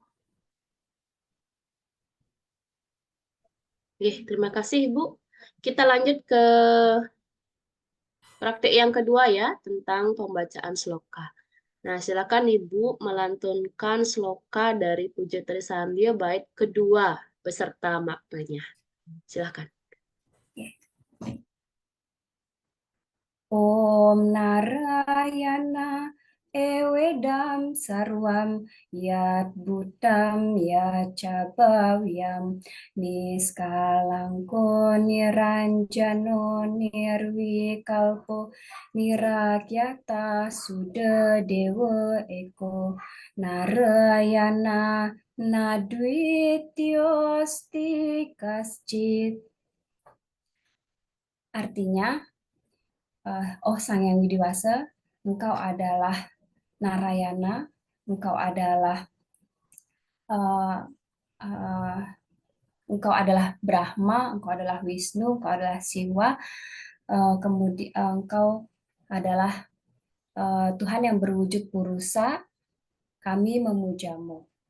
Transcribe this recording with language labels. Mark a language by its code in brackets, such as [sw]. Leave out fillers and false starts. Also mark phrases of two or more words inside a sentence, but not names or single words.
[id] Terima kasih Ibu. Kita lanjut ke praktik yang kedua ya, tentang pembacaan sloka. Nah, silakan Ibu melantunkan sloka dari Puja Trisandia bait kedua beserta maknanya. Silakan. [sa] ॐ नारायण एवेदं सर्वं यद् भूतं यच्च भव्यम् निष्कलङ्को निरञ्जनो निर्विकल्पो निराख्यात शुद्ध देव एको नारायण न द्वितीयोस्ति कश्चित्. [id] Artinya, oh Sang Yang Widiwasa, Engkau adalah Narayana, Engkau adalah Engkau adalah Brahma, Engkau adalah Wisnu, Engkau adalah Siwa, kemudian Engkau adalah Tuhan yang berwujud Purusa, kami memujamu.